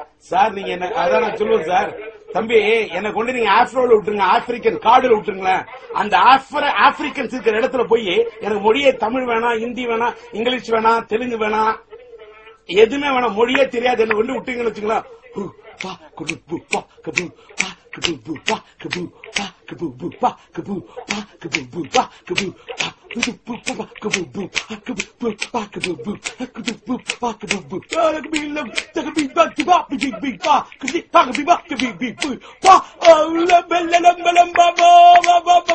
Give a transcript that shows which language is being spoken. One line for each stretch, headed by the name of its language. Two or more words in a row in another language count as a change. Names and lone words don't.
Tamil: சார். நீங்க என்ன அதான் நான் சொல்லுவேன் சார். தம்பி, என்ன கொண்டு நீங்க ஆப்ரோல விட்டுருங்க, ஆப்பிரிக்கன் காடுல விட்டுருங்களேன். அந்த ஆப்பிரிக்கன்ஸ் இருக்கிற இடத்துல போய் எனக்கு மொழியே தமிழ் வேணாம், ஹிந்தி வேணாம், இங்கிலீஷ் வேணாம், தெலுங்கு வேணாம், எதுவுமே வேணாம், மொழியே தெரியாது என்ன கொண்டு விட்டீங்கன்னு வச்சுங்களா, pa kaboo boo pa kaboo pa kaboo boo pa kaboo pa kaboo boo pa kaboo pa kaboo boo pa kaboo pa kaboo boo pa kaboo boo pa kaboo boo pa kaboo boo kaboo boo pa kaboo boo ta kaboo love ta kaboo ba ta ba big big pa kaboo pa kaboo ba kaboo big boo pa la bella la bella ba ba ba ba